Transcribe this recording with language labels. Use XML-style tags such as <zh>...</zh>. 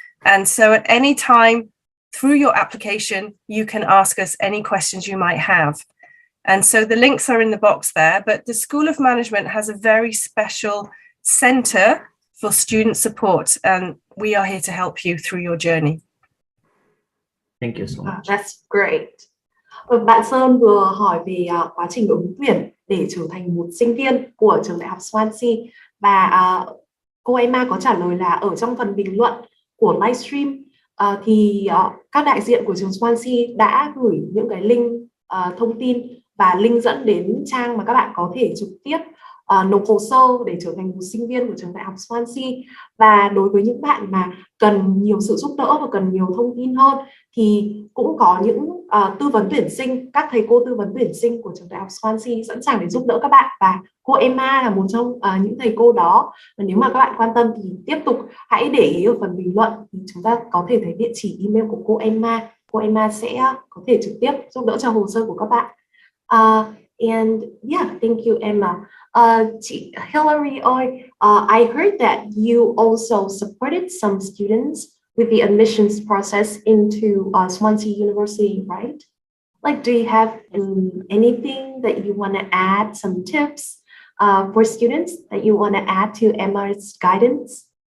<en>And so at any time through your application, you can ask us any questions you might have. And so the links are in the box there, but the School of Management has a very special center for student support, and we are here to help you through your journey. Thank you so much. That's great.</en> <vi>Bạn Sơn vừa hỏi về quá trình ứng tuyển để trở thành một sinh viên của trường đại học Swansea, và cô Emma có trả lời là ở trong phần bình luận của livestream thì các đại diện của trường Swansea đã gửi những cái link thông tin và link dẫn đến trang mà các bạn có thể trực tiếp nộp hồ sơ để trở thành một sinh viên của trường đại học Swansea. Và đối với những bạn mà cần nhiều sự giúp đỡ và cần nhiều thông tin hơn thì cũng có những tư vấn tuyển sinh, các thầy cô tư vấn tuyển sinh của trường đại học Swansea sẵn sàng để giúp đỡ các bạn, và cô Emma là một trong những thầy cô đó. Và nếu mà các bạn quan tâm thì tiếp tục hãy để ý ở phần bình luận, thì chúng ta có thể thấy địa chỉ email của cô Emma. Cô Emma sẽ có thể trực tiếp giúp đỡ cho hồ sơ của các bạn.</vi> <en>And yeah, thank you, Emma. Hillary, I heard that you also supported some students with the admissions process into Swansea University, right? Like, do you have anything that you want to add, some tips for students that you want to add to Emma's guidance?</en>